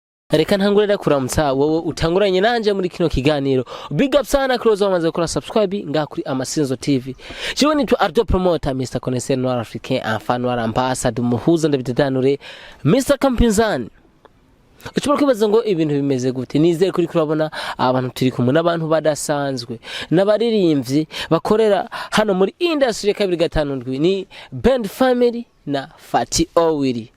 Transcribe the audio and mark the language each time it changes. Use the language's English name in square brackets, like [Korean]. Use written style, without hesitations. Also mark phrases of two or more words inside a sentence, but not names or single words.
[Rundi] Reka ntangurira kuramutsa wowe utanguranye nanje muri kino kiganiro. [English] Big up [Rundi] sana close wamaze gukora subscribe nga kuri Amasinzo TV. Jewe ni Ardo promoter Mr. [French] Connaisseur Noir Africain enfant noir ambassadeur [Rundi] muhuza ndabitedanure Mr. Kampinzani. Ushobora kwibaza ngo ibintu bimeze gute? Nizere kuri kurabona abantu turi kumwe n'abantu badasanzwe n'abaririmbyi bakorera hano muri industry ya 257 ni Band Family na Fati Owiri.